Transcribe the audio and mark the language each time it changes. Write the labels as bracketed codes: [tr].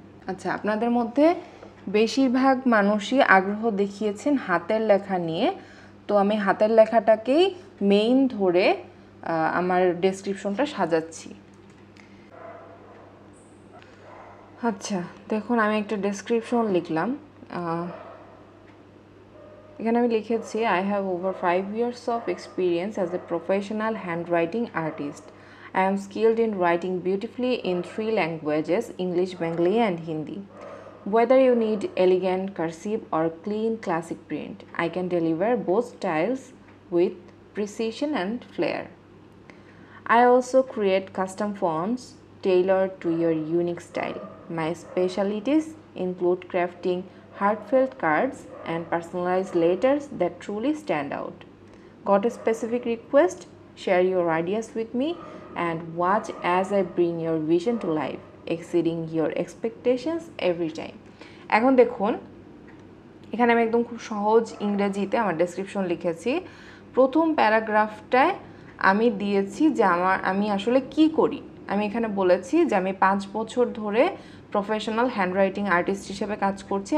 [bn] আচ্ছা, আপনাদের মধ্যে বেশিরভাগ মানুষই আগ্রহ দেখিয়েছেন হাতের লেখা নিয়ে, তো আমি হাতের লেখাটাকেই মেইন ধরে আমার ডেসক্রিপশনটা সাজাচ্ছি। আচ্ছা, দেখুন, আমি একটা ডেসক্রিপশন লিখলাম। এখানে আমি লিখেছি, [en] I have over 5 years of experience as a professional handwriting artist. I am skilled in writing beautifully in 3 languages, English, Bengali and Hindi. Whether you need elegant cursive or clean classic print, I can deliver both styles with precision and flair. I also create custom fonts tailored to your unique style. My specialties include crafting heartfelt cards and personalized letters that truly stand out. Got a specific request? Share your ideas with me and watch as I bring your vision to life, exceeding your expectations every time. [bn] এখন দেখুন, এখানে আমি একদম খুব সহজ ইংরেজিতে আমার description লিখেছি। প্রথম প্যারাগ্রাফটায় আমি দিয়েছি যে আমি আসলে কি করি। আমি এখানে বলেছি যে আমি 5 বছর ধরে প্রফেশনাল হ্যান্ডরাইটিং আর্টিস্ট হিসেবে কাজ করছি।